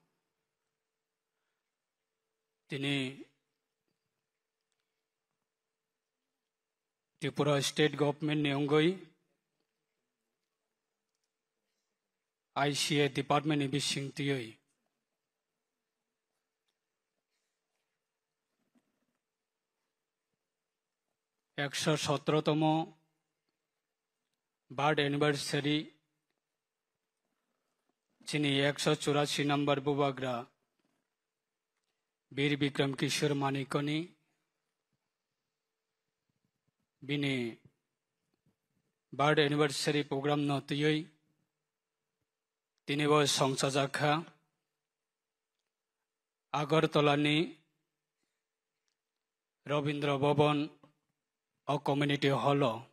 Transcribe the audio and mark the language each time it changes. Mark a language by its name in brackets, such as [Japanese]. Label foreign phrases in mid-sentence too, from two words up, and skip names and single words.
[Kok Borok] दिनै त्रिपुरा [English] State Government [Kok Borok] नि अंगै ICA डिपार्टमेंट नि बिसिंगतियै एकशो 17तम [English] birth anniversary [Kok Borok] दिनै 184 नम्बर बुबाग्रा वीर विक्रम किशोर मानिक्यनि bini [English] birth anniversary program [Kok Borok] no tuyoi tini bo songsajakha Agartala ni Rabindra Bhavan o [English] community hall